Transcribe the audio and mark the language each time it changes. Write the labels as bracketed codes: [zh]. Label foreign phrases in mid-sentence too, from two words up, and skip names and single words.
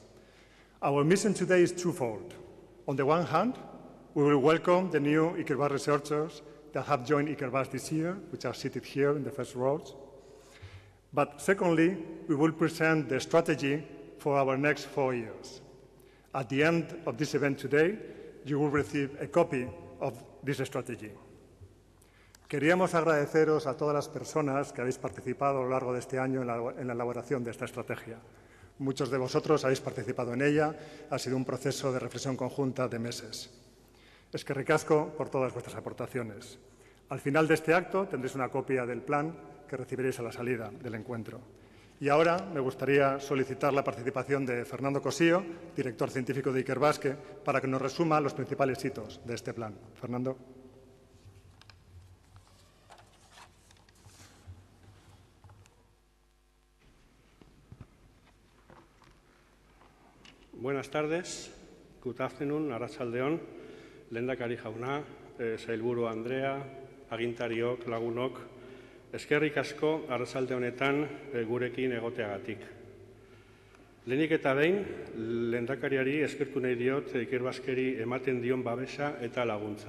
[en] Our mission today is twofold. On the one hand, we will welcome the new Ikerbasque researchers that have joined Ikerbasque this year, which are seated here in the first rows. But secondly, we will present the strategy for our next 4 years. At the end of this event today, you will receive a copy of this strategy. [es] Queríamos agradeceros a todas las personas que habéis participado a lo largo de este año en la elaboración de esta estrategia. Muchos de vosotros habéis participado en ella. Ha sido un proceso de reflexión conjunta de meses. [eu] Eskerrik asko [es] por todas vuestras aportaciones. Al final de este acto tendréis una copia del plan que recibiréis a la salida del encuentro. Y ahora me gustaría solicitar la participación de Fernando Cosío, director científico de Ikerbasque, para que nos resuma los principales hitos de este plan. Fernando. Buenas tardes. [en] Good afternoon, [eu] arratsaldeon, lehendakari jauna, sailburu Andrea, agintariok, lagunok, eskerrik asko arratsalde honetan gurekin egoteagatik. Lehenik eta behin, lehendakariari eskertu nahi diot Ikerbasqueri ematen dion babesa eta laguntza.